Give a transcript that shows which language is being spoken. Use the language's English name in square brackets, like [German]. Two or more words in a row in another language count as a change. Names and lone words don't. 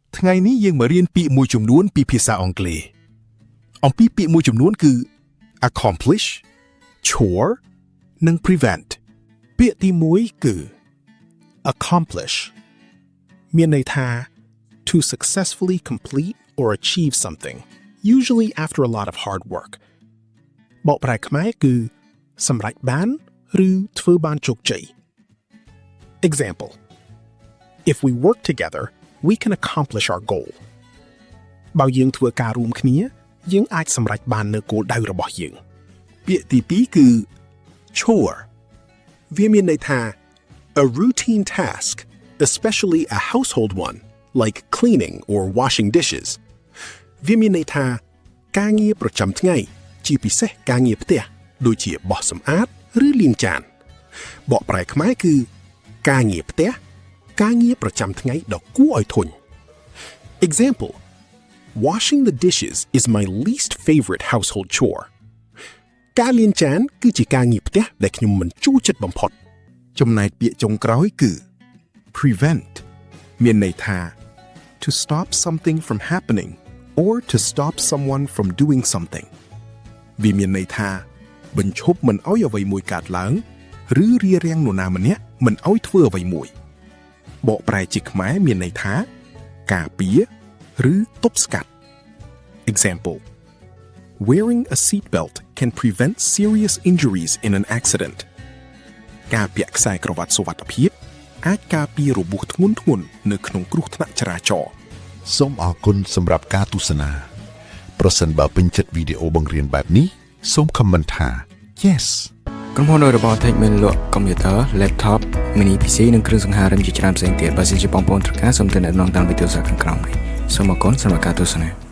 [Khmer] ថ្ងៃនេះយើងមករៀនពាក្យមួយចំនួនពីភាសាអង់គ្លេសអំពីពាក្យមួយចំនួនគឺ [English] accomplish chore [Khmer] និង prevent ពាក្យទី1គឺ accomplish មានន័យថា [English] to successfully complete or achieve something usually after a lot of hard work [Khmer] បកប្រែខ្មែរគឺសម្រេចបានឬធ្វើបានជោគជ័យ [English] Example If we work together we can accomplish our goal [Khmer] បើយើងធ្វើការរួមគ្នាយើងអាចសម្រេចបាន នូវគោលដៅរបស់យើងពាក្យទី2គឺ chore វាមានន័យថា [English] a routine task especially a household one like cleaning or washing dishes [Khmer] វាមានន័យថាការងារប្រចាំថ្ងៃជាពិសេសការងារផ្ទះដូចជាបោសសម្អាតឬលាងចានបកប្រែខ្មែរគឺការងារផ្ទះការងារប្រចាំថ្ងៃដ៏គួរឲ្យធុញ [English] Example Washing the dishes is my least favorite household chore [Khmer] ការលាងចានគឺជាការងារផ្ទះដែលខ្ញុំមិនចូលចិត្តបំផុតចំណែកពាក្យចុងក្រោ [English] យគឺ prevent [Khmer] មានន័យថា [English] to stop something from happening or to stop someone from doing something [Khmer] វាមានន័យថា បញ្ឈប់មិនឲ្យអ្វីមួយកើតឡើងឬរារាំងនរណាម្នាក់មិនឲ្យធ្វើអ្វីមួយបកប្រែជាខ្មែរមានន័យថាការពារឬទប់ស្កាត់ [English] Example Wearing a seatbelt can prevent serious injuries in an accident [Khmer] ការពាក់ខ្សែក្រវ៉ាត់សុវត្ថិភាពអាចការពាររបួសធ្ងន់ធ្ងរនៅក្នុងគ្រោះថ្នាក់ចរាចរណ៍ សូមអរគុណសម្រាប់ការទស្សនាប្រសិនបើពេញចិត្តវីដេអូបង្រៀនបែបនេះសូម comment ថា Yes ក្រុមហ៊ុនរបស់ Tech មានលក់ [English] computer, laptop, mini PC [Khmer] និងគ្រឿងសង្ហារិមជាច្រើនផ្សេងទៀតបើសិនជាបងប្អូនត្រូវការសូមទៅណែនាំតាមវីដេអូសារខាងក្រោមនេះសូមអរគុណសម្រាប់ការទស្សនា